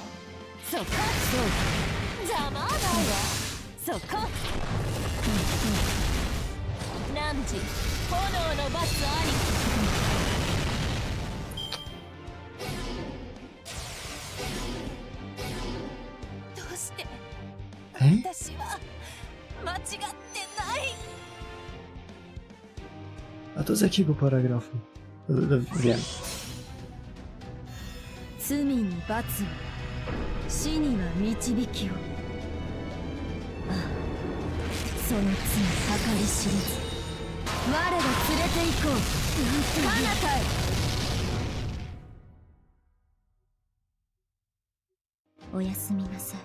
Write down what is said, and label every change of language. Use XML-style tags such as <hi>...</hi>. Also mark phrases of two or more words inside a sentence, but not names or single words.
<ja>そこ邪魔だわ。そこ汝炎の罰あり。どうして私は間違ってない。</ja> <pl>A to z jakiego paragrafu? Wiem.</pl> <ja>罪に罰を、死には導きを。ああ、その罪計り知れず、我が連れて行こう。彼方へ。おやすみなさい。</ja>